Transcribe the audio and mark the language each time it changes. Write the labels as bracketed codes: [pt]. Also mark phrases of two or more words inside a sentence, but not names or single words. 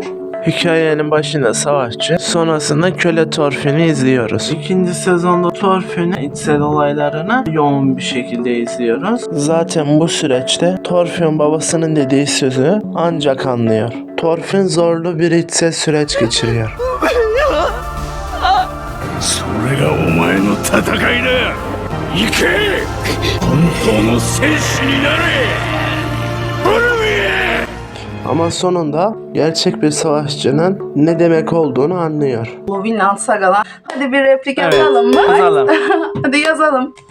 [tr] Hikayenin başında savaşçı, sonrasında köle Thorfinn'i izliyoruz. İkinci sezonda Thorfinn'in içsel olaylarını yoğun bir şekilde izliyoruz. Zaten bu süreçte Thorfinn babasının dediği sözü ancak anlıyor. Thorfinn zorlu bir içsel süreç geçiriyor. [ja] それがお前の戦いだ。行け。本当の戦士になれ。ブルミエ。 [tr] Ama sonunda gerçek bir savaşçının ne demek olduğunu anlıyor. Bu Vinland Saga'dan. Hadi bir replik Evet, yazalım mı? yazalım. Hadi yazalım.